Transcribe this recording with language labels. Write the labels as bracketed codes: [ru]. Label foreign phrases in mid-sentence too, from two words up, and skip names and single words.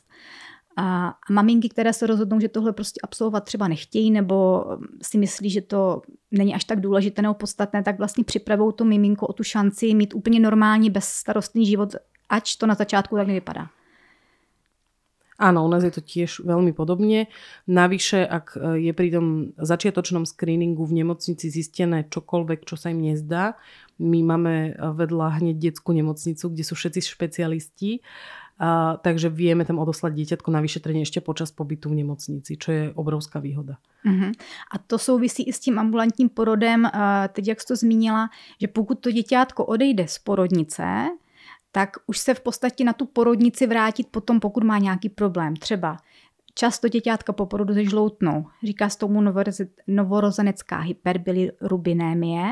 [cs] A maminky, které se rozhodnou, že tohle prostě absolvovat třeba nechtějí nebo si myslí, že to není až tak důležité nebo podstatné, tak vlastně připravují to miminko o tu šanci mít úplně normální, bezstarostný život, ač to na začátku tak nevypadá. [sk] Áno, u nás je to tiež veľmi podobne. Navyše, ak je pri tom začiatočnom screeningu v nemocnici zistené čokoľvek, čo sa im nezdá, my máme vedľa hneď detskú nemocnicu, kde sú všetci špecialisti, takže vieme tam odoslať dieťatko na vyšetrenie ešte počas pobytu v nemocnici, čo je obrovská výhoda. Uh-huh. [cs] A to souvisí i s tím ambulantním porodem, teď jak jsi to zmínila, že pokud to děťátko odejde z porodnice, tak už se v podstatě na tu porodnici vrátit potom, pokud má nějaký problém. Třeba často děťátka po porodu zežloutnou. Říká se tomu novorozenecká hyperbilirubinémie.